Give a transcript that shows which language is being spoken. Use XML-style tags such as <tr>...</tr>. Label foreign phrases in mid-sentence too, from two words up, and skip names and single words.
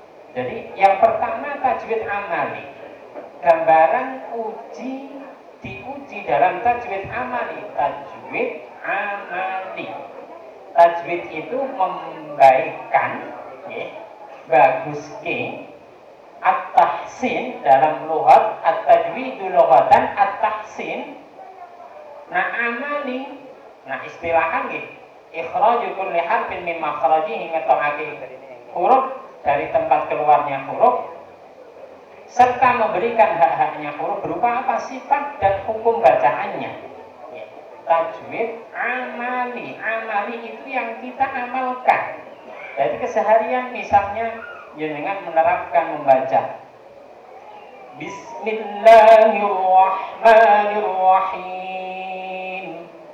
<id>Jadi yang pertama tajwid amali. Gambaran diuji dalam tajwid amali. Tajwid amali. Tajwid itu membaikkan, ya, bagus ke. At-tahsin dalam lughat,</id> <ar>التجويد لغةً التحسين.</ar> <id>Nah amali, nah istilahan nggih,</id> <ar>إخراج كل حرف من مخرجه,</ar> <id>ngetokake huruf dari tempat keluarnya huruf serta memberikan hak-haknya huruf berupa apa? Sifat dan hukum bacaannya. Ya. Tajwid amali. Amali itu yang kita amalkan. Jadi keseharian misalnya jenengan menerapkan membaca Bismillahirrahmanirrahim.</id>